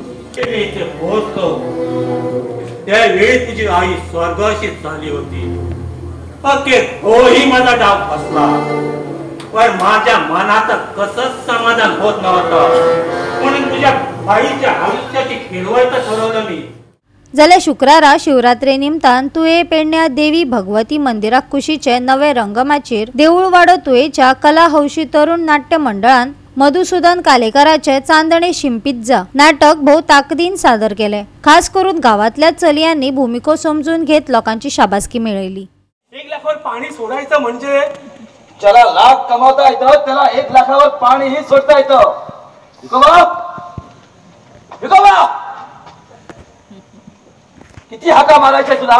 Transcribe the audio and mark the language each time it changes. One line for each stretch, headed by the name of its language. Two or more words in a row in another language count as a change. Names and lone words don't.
Marathi: त्यावेळी तुझी आई स्वर्गाशीच झाली होती। ओके होही माझा डाव फसला, पण माझ्या मनात कसंच समाधान होत नव्हतं, म्हणून तुझ्या बाईच्या आयुष्याची खिळवायचं ठरवलं मी।
Konkani: जाल्यार शुक्रारा शिवरात्रे निमतान तुये पेडण्या देवी भगवती मंदिराक कुशीचे नवे रंगमाचेर देऊळवाडो तुयेच्या कला हौशी तरुण नाट्य मंडळान मधुसूदन कालेकराचे चांदणे शिंपिज्जा नाटक भोव ताकदीन सादर केले।
Marathi: खास करून गावातल्या चलयांनी भूमिको समजून घेत लोकांची शाबासकी मिळवली। 1 लाखावर पाणी सोडायचं म्हणजे ज्याला लाख कमावता येतं त्याला 1 लाखावर पाणीही सोडता येतं। किती हाका मारायच्या तुला?